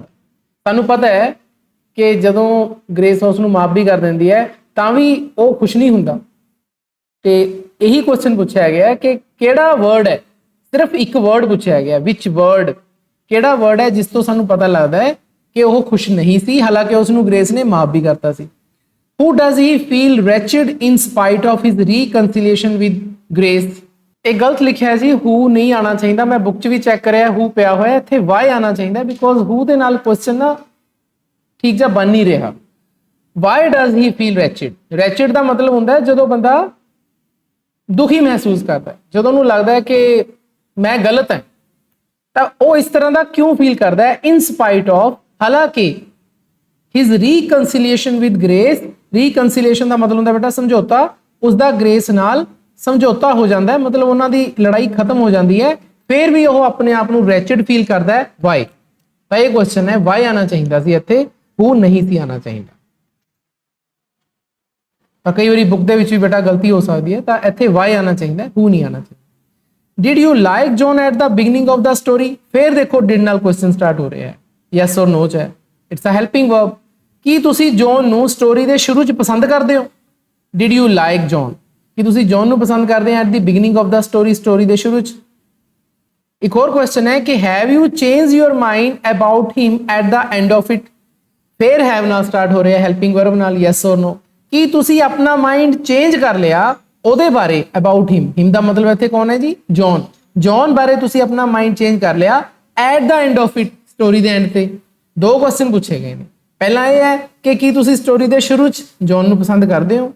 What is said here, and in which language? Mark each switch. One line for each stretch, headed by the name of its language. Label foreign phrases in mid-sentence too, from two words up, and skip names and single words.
Punjabi: ਸਾਨੂੰ ਪਤਾ ਹੈ ਕਿ ਜਦੋਂ ਗ੍ਰੇਸ ਉਸ ਨੂੰ ਮਾਫ ਵੀ ਕਰ ਦਿੰਦੀ ਹੈ ਤਾਂ ਵੀ ਉਹ ਖੁਸ਼ ਨਹੀਂ ਹੁੰਦਾ। ਤੇ ਇਹੀ ਕੁਐਸਚਨ ਪੁੱਛਿਆ ਗਿਆ ਕਿ ਕਿਹੜਾ ਵਰਡ ਹੈ, ਸਿਰਫ ਇੱਕ ਵਰਡ ਪੁੱਛਿਆ ਗਿਆ,
English: which word
Punjabi: ਕਿਹੜਾ ਵਰਡ ਹੈ ਜਿਸ ਤੋਂ ਸਾਨੂੰ ਪਤਾ ਲੱਗਦਾ ਹੈ ਕਿ ਉਹ ਖੁਸ਼ ਨਹੀਂ ਸੀ, ਹਾਲਾਂਕਿ ਉਸ ਨੂੰ ਗ੍ਰੇਸ ਨੇ ਮਾਫ ਵੀ ਕਰਤਾ ਸੀ।
English: Who does he feel wretched in spite of his reconciliation with Grace?
Punjabi: ਇਹ ਗਲਤ ਲਿਖਿਆ ਹੈ ਜੀ, who ਨਹੀਂ ਆਣਾ ਚਾਹੀਦਾ। ਮੈਂ ਬੁੱਕ 'ਚ ਵੀ ਚੈੱਕ ਕਰਿਆ who ਪਿਆ ਹੋਇਆ, ਇੱਥੇ why ਆਣਾ ਚਾਹੀਦਾ ਬਿਕੋਜ਼ who ਦੇ ਨਾਲ ਕੁਐਸਚਨ ਨਾ ਠੀਕ ਜਿਹਾ ਬਣ ਨਹੀਂ ਰਿਹਾ।
English: Why does he feel wretched?
Punjabi: Wretched ਦਾ ਮਤਲਬ ਹੁੰਦਾ ਹੈ ਜਦੋਂ ਬੰਦਾ ਦੁਖੀ ਮਹਿਸੂਸ ਕਰਦਾ ਹੈ, ਜਦੋਂ ਉਹਨੂੰ ਲੱਗਦਾ ਹੈ ਕਿ ਮੈਂ ਗਲਤ ਹਾਂ, ਤਾਂ ਉਹ ਇਸ ਤਰ੍ਹਾਂ ਦਾ ਕਿਉਂ ਫੀਲ ਕਰਦਾ ਹੈ।
English: in spite of, ਹਾਲਾਂਕਿ his reconciliation with Grace.
Punjabi: ਰੀਕਨਸੀਲੀਏਸ਼ਨ ਦਾ ਮਤਲਬ ਹੁੰਦਾ ਬੇਟਾ ਸਮਝੌਤਾ, ਉਸਦਾ ਗ੍ਰੇਸ ਨਾਲ ਸਮਝੌਤਾ ਹੋ ਜਾਂਦਾ ਹੈ, ਮਤਲਬ ਉਹਨਾਂ ਦੀ ਲੜਾਈ ਖਤਮ ਹੋ ਜਾਂਦੀ ਹੈ, ਫਿਰ ਵੀ ਉਹ ਆਪਣੇ ਆਪ ਨੂੰ ਰੈਚਡ ਫੀਲ ਕਰਦਾ ਹੈ। ਵਾਈ? ਤਾਂ ਇਹ ਕੁਐਸਚਨ ਹੈ ਵਾਈ ਆਣਾ ਚਾਹੀਦਾ ਸੀ, ਇੱਥੇ ਹੂ ਨਹੀਂ ਸੀ ਆਣਾ ਚਾਹੀਦਾ। ਤਾਂ ਕਈ ਵਾਰੀ ਬੁੱਕ ਦੇ ਵਿੱਚ ਵੀ ਬੇਟਾ ਗਲਤੀ ਹੋ ਸਕਦੀ ਹੈ, ਤਾਂ ਇੱਥੇ ਵਾਈ ਆਣਾ ਚਾਹੀਦਾ, ਹੂ ਨਹੀਂ ਆਣਾ ਚਾਹੀਦਾ।
English: Did you like John at the beginning of the story?
Punjabi: ਫਿਰ ਦੇਖੋ did ਨਾਲ ਕੁਐਸਚਨ ਸਟਾਰਟ ਹੋ ਰਿਹਾ ਹੈ,
English: yes or no
Punjabi: ਚ ਹੈ,
English: it's a helping verb.
Punjabi: ਕੀ ਤੁਸੀਂ ਜੌਨ ਨੂੰ ਸਟੋਰੀ ਦੇ ਸ਼ੁਰੂ ਚ ਪਸੰਦ ਕਰਦੇ ਹੋ?
English: Did you like John?
Punjabi: ਕੀ ਤੁਸੀਂ ਜੌਨ ਨੂੰ ਪਸੰਦ ਕਰਦੇ ਹੋ
English: at the beginning of the story,
Punjabi: ਸਟੋਰੀ ਦੇ ਸ਼ੁਰੂ ਚ? ਇੱਕ ਹੋਰ ਕੁਐਸਚਨ ਹੈ ਕਿ
English: have you changed your mind about him at the end of it?
Punjabi: ਫਿਰ have ਨਾਲ ਸਟਾਰਟ ਹੋ ਰਿਹਾ
English: helping verb
Punjabi: ਨਾਲ,
English: yes or no?
Punjabi: ਕੀ ਤੁਸੀਂ ਆਪਣਾ
English: mind change
Punjabi: ਕਰ ਲਿਆ ਉਹਦੇ ਬਾਰੇ,
English: about him.
Punjabi: ਹਿਮ ਦਾ ਮਤਲਬ ਇੱਥੇ ਕੌਣ ਹੈ ਜੀ? ਜੌਨ। ਜੌਨ ਬਾਰੇ ਤੁਸੀਂ ਆਪਣਾ
English: mind change
Punjabi: ਕਰ ਲਿਆ
English: at the end of it,
Punjabi: ਸਟੋਰੀ ਦੇ ਐਂਡ ਤੇ। ਦੋ ਕੁਐਸਚਨ ਪੁੱਛੇ ਗਏ ਨੇ। ਪਹਿਲਾ ਇਹ ਹੈ ਕਿ ਕੀ ਤੁਸੀਂ ਸਟੋਰੀ ਦੇ ਸ਼ੁਰੂ ਚ ਜੌਨ ਨੂੰ ਪਸੰਦ ਕਰਦੇ ਹੋ?